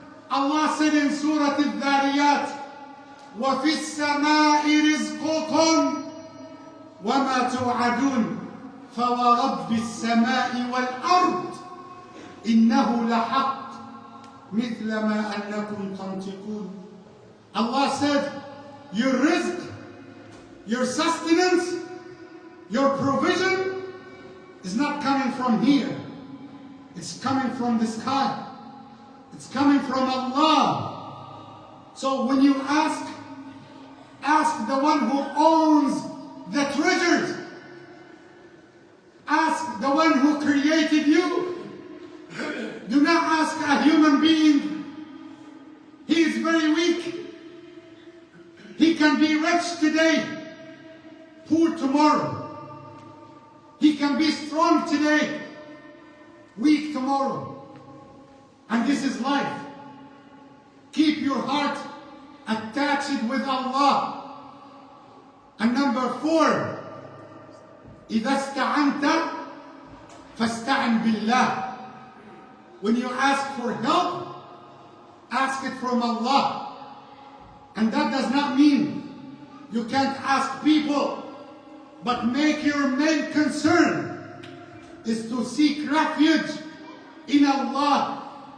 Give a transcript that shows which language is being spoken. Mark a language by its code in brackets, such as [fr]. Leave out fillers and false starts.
[en] Allah said in Surah Al-Dhariyat, [ar] وَفِي السَّمَاءِ رِزْقُكُمْ وَمَا تُوعَدُونَ فَوَرَبِّ السَّمَاءِ وَالْأَرْضِ إِنَّهُ لَحَقٌّ مِثْلَ مَا أَنَّكُمْ تَنْطِقُونَ. [en] Allah said, your rizq, your sustenance, your provision is not coming from here. It's coming from the sky. It's coming from Allah. So when you ask the one who owns the treasures. Ask the one who created you. Do not ask a human being. He is very weak. He can be rich today, poor tomorrow. He can be strong today, weak tomorrow. And this is life. Keep your heart attached with Allah. And number 4, [ar] إذا استعنت فاستعن بالله. [en] When you ask for help, ask it from Allah. And that does not mean you can't ask people, but make your main concern is to seek refuge in Allah.